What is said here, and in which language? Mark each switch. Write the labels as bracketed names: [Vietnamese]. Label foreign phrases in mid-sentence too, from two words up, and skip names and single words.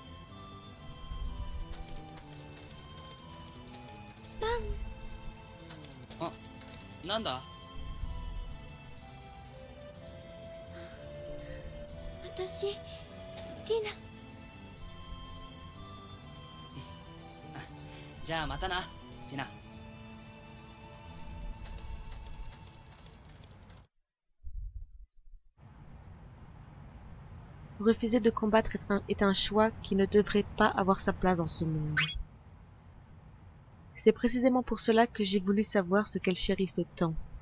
[Japanese] ラン。あ、なんだ？私、ティナ。じゃあまたな、ティナ。 [French] Refuser de combattre est un choix qui ne devrait pas avoir sa place dans ce monde. C'est précisément pour cela que j'ai voulu savoir ce qu'elle chérissait tant.